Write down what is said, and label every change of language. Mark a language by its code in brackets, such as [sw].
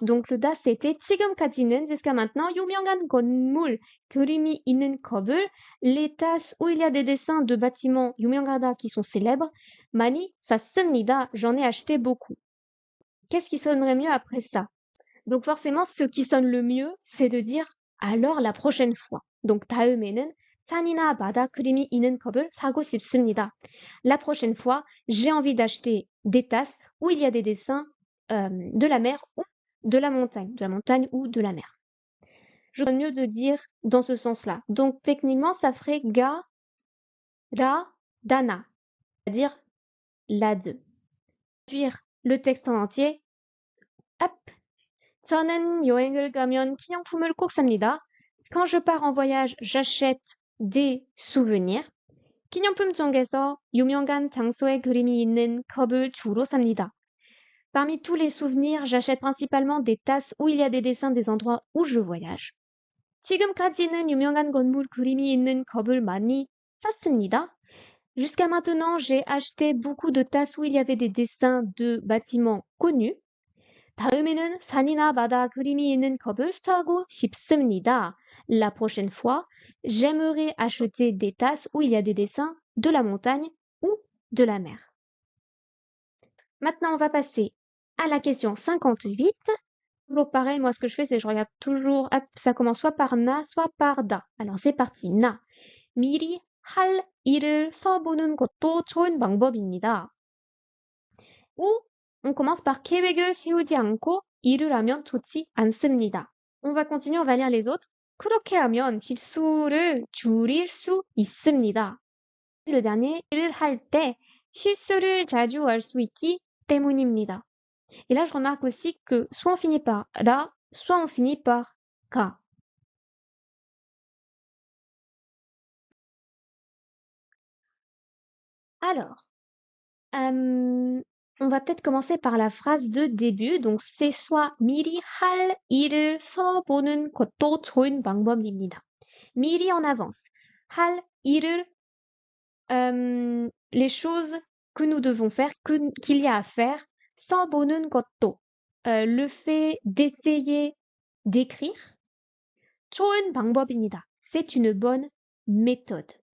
[fr] Donc le da, c'était [ko] 지금까지는, [fr] jusqu'à maintenant, [ko] 유명한 건물, 그림이 있는 컵을, [fr] les tasses où il y a des dessins de bâtiments [ko] 유명하다 [fr] qui sont célèbres, [ko] 많이 샀습니다, [fr] j'en ai acheté beaucoup. Qu'est-ce qui sonnerait mieux après ça? Donc forcément, ce qui sonne le mieux, c'est de dire alors la prochaine fois. Donc [ko] 다음에는 산이나 바다 그림이 있는 컵을 사고 싶습니다. [fr] La prochaine fois, j'ai envie d'acheter des tasses où il y a des dessins de la mer ou de la montagne ou de la mer. Je trouve mieux de dire dans ce sens-là. Donc techniquement, ça ferait ga, ra, dana, c'est-à-dire la deux. Traduire le texte en entier. Hop. [ko] 저는 여행을 가면 기념품을 꼭 삽니다. [fr] Quand je pars en voyage, j'achète des souvenirs. [ko] 기념품 중에서 유명한 장소의 그림이 있는 컵을 주로 삽니다. [fr] Parmi tous les souvenirs, j'achète principalement des tasses où il y a des dessins des endroits où je voyage. [ko] 지금까지는 유명한 건물 그림이 있는 컵을 많이 샀습니다. [fr] Jusqu'à maintenant, j'ai acheté beaucoup de tasses où il y avait des dessins de bâtiments connus. [ko] 다음에는 산이나 바다 그림이 있는 컵을 사고 싶습니다. [fr] La prochaine fois, j'aimerais acheter des tasses où il y a des dessins de la montagne ou de la mer. Maintenant, on va passer à la question 58. Toujours pareil, moi ce que je fais, c'est que je regarde toujours, hop, ça commence soit par na, soit par da. Alors c'est parti, na. [ko] 미리 할 일을 써보는 것도 좋은 방법입니다. [fr] Ou on commence par [ko] 계획을 세우지 않고 일을 하면 좋지 않습니다. [fr] On va continuer, on va lire les autres. [ko] 그렇게 하면 실수를 줄일 수 있습니다. [fr] Le dernier, [ko] 일을 할 때 실수를 자주 할 수 있기 때문입니다. [fr] Et là, je remarque aussi que soit on finit par la, soit on finit par ka. Alors, on va peut-être commencer par la phrase de début. Donc, c'est soit [ko] 미리 할 일을 써보는 것도 좋은 방법입니다. 미리 [fr] en avance. [ko] 할 일을, [fr] les choses que nous devons faire, qu'il y a à faire. [ko] 써보는 것도, [fr] le fait d'essayer d'écrire. [ko] 좋은 방법입니다. [fr] C'est une bonne méthode.